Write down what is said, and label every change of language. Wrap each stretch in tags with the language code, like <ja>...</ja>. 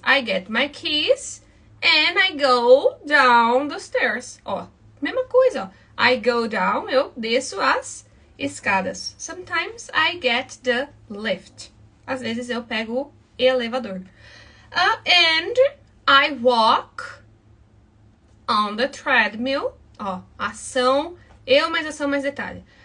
<en>I get my keys and I go down the stairs.</en> <pt>Ó, mesma coisa, ó.</pt> <en>I go down,</en> <pt>eu desço as escadas.</pt> <en>Sometimes I get the lift.</en> <pt>Às vezes eu pego o elevador.</pt> <en>And I walk on the treadmill.</en> <pt>Ó, ação, eu mais ação mais detalhe.</pt>